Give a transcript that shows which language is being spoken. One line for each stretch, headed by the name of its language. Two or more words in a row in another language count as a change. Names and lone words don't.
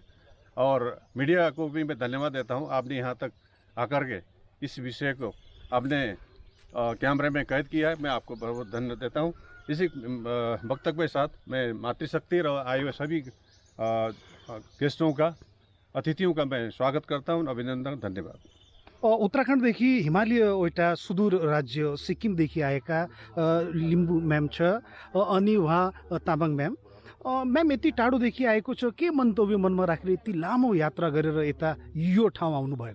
Hindi: और मीडिया को भी मैं धन्यवाद देता हूँ, आपने यहाँ तक आकर के इस विषय को अपने कैमरे में कैद किया है। मैं आपको बहुत धन्यवाद देता हूँ। इसी वक्तव्य के साथ मैं मातृशक्ति और आए हुए सभी गेस्टों का, अतिथियों का मैं स्वागत करता हूँ। अभिनंदन, धन्यवाद।
Nepali: उत्तराखण्डदेखि हिमालय एउटा सुदूर राज्य सिक्किमदेखि आएका लिम्बू म्याम छ अनि उहाँ तामाङ म्याम। म्याम यति टाढोदेखि आएको छ, के मन्तव्य मनमा राखेर यति लामो यात्रा गरेर यता यो ठाउँ आउनुभएको?